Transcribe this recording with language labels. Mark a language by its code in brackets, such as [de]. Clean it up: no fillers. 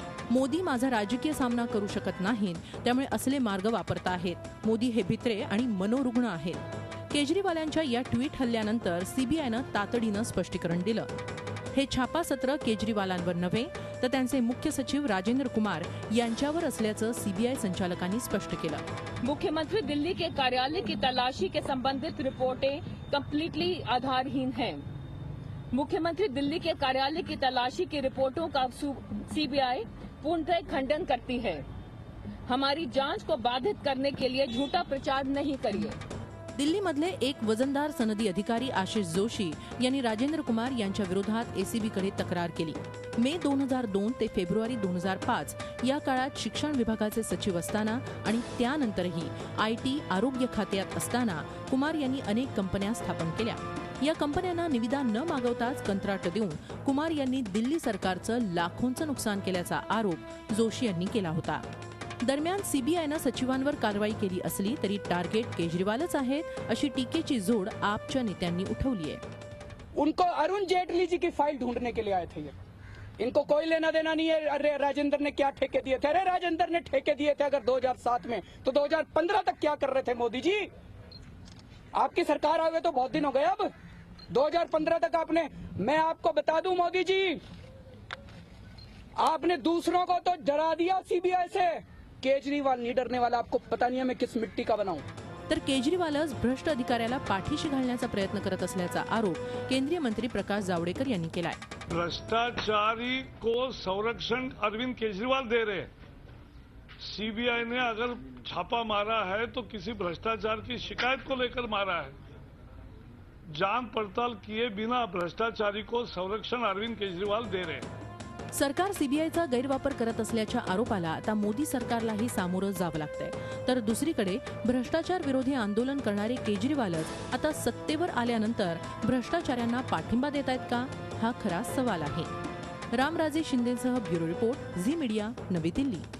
[mr] मोदी माझा राजकीय सामना करू शकत नाहीत, त्यामुळे असले मार्ग वापरत आहेत. मोदी हे भित्रे आणि मनोरुग्ण आहेत. केजरीवालांच्या या ट्विट हल्ल्यानंतर सीबीआयनं तातडीनं स्पष्टीकरण दिलं. हे छापासत्र केजरीवालांवर नव्हे तर त्यांचे मुख्य सचिव राजेंद्र कुमार यांच्यावर असल्याचं सीबीआय संचालकांनी स्पष्ट केलं. [hi] मुख्यमंत्री दिल्ली के कार्यालय की तलाशी के संबंधित रिपोर्टें कंप्लीटली आधारहीन हैं. मुख्यमंत्री दिल्ली के कार्यालय की तलाशी की रिपोर्टों का सीबीआई पूर्णतः खंडन करती है. हमारी जांच को बाधित करने के लिए झूठा प्रचार नहीं करिए. [mr] दिल्लीमधले एक वजनदार सनदी अधिकारी आशिष जोशी यांनी राजेंद्र कुमार यांच्या विरोधात एसीबीकडे तक्रार केली. मे 2002 ते फेब्रुवारी 2005 या काळात शिक्षण विभागाचे सचिव असताना आणि त्यानंतरही आयटी आरोग्य खात्यात असताना कुमार यांनी अनेक कंपन्या स्थापन केल्या. या कंपन्यांना निविदा न मागवताच कंत्राट देऊन कुमार यांनी दिल्ली सरकारचं लाखोंचं नुकसान केल्याचा आरोप जोशी यांनी केला होता. दरम्यान सीबीआयनं सचिवांवर कारवाई केली असली तरी टार्गेट केजरीवालच आहेत अशी टीकेची जोड आपच्या नेत्यांनी उठवली आहे. [hi] उनको अरुण जेटली जी की फाइल ढूंढने के लिए आए थे. इनको कोई लेना देना नहीं है. अरे राजेंद्र ने क्या ठेके दिए थे? अरे राजेंद्र ने ठेके दिए थे अगर 2007 में तो 2015 तक क्या कर रहे थे मोदी जी? आपकी सरकार आ गए तो बहुत दिन हो गए. अब 2015 तक आपने, मैं आपको बता दूं मोदी जी, आपने दूसरों को तो डरा दिया सीबीआई से. केजरीवाल नहीं डरने वाला. आपको पता नहीं है मैं किस मिट्टी का बनाऊं. [mr] तर केजरीवालच भ्रष्ट अधिकाऱ्याला पाठीशी घालण्याचा प्रयत्न करत असल्याचा आरोप केंद्रीय मंत्री प्रकाश जावडेकर यांनी केलाय. [hi] भ्रष्टाचारी को संरक्षण अरविंद केजरीवाल दे रहे. सीबीआई ने अगर छापा मारा है तो किसी भ्रष्टाचार की शिकायत को लेकर मारा है. जांच पड़ताल किए बिना भ्रष्टाचारी को संरक्षण अरविंद केजरीवाल दे रहे. [mr] सरकार सीबीआयचा गैरवापर करत असल्याच्या आरोपाला आता मोदी सरकारलाही सामोरं जावं लागतंय. तर दुसरीकडे भ्रष्टाचार विरोधी आंदोलन करणारे केजरीवालच आता सत्तेवर आल्यानंतर भ्रष्टाचाऱ्यांना पाठिंबा देत आहेत का? हा खरा सवाल आहे. Ramraje शिंदेसह bureau report, Zee media, नवी दिल्ली.